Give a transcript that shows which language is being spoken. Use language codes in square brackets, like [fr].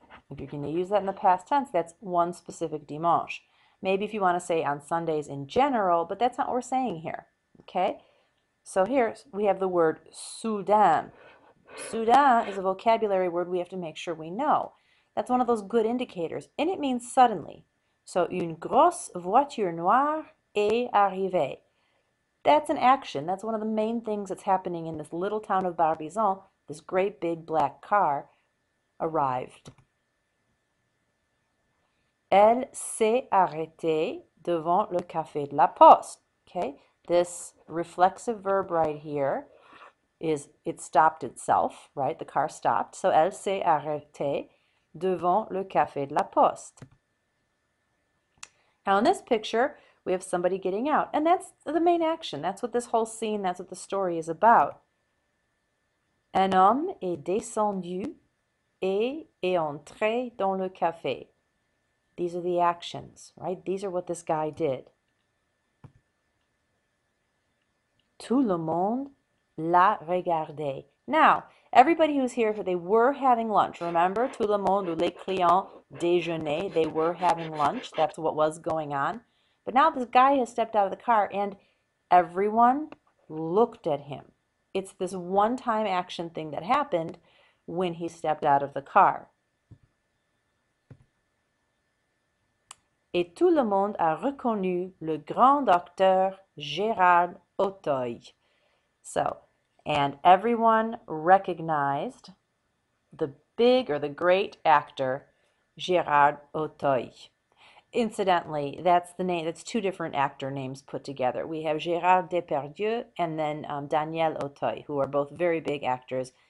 [en] If you're going to use that in the past tense, that's one specific dimanche. Maybe if you want to say on Sundays in general, but that's not what we're saying here. Okay? So here we have the word soudain. Soudain is a vocabulary word we have to make sure we know. That's one of those good indicators, and it means suddenly. [fr] So, une grosse voiture noire est arrivée. [en] That's an action. That's one of the main things that's happening in this little town of Barbizon. This great big black car arrived. [fr] Elle s'est arrêtée devant le café de la Poste. [en] Okay, this reflexive verb right here is it stopped itself, right? The car stopped. So [fr] elle s'est arrêtée devant le café de la Poste. [en] Now in this picture, we have somebody getting out, and that's the main action. That's what this whole scene, that's what the story is about. [fr] Un homme est descendu et est entré dans le café. [en] These are the actions, right? These are what this guy did. [fr] Tout le monde l'a regardé. [en] Now, everybody who's here, they were having lunch. Remember, [fr] tout le monde, ou les clients déjeunaient, [en] they were having lunch. That's what was going on. But now this guy has stepped out of the car and everyone looked at him. It's this one-time action thing that happened when he stepped out of the car. [fr] Et tout le monde a reconnu le grand docteur Gérard Auteuil. [en] So, and everyone recognized the big or the great actor Gérard Auteuil. Incidentally, that's the name. That's two different actor names put together. We have Gérard Depardieu and then Daniel Auteuil, who are both very big actors.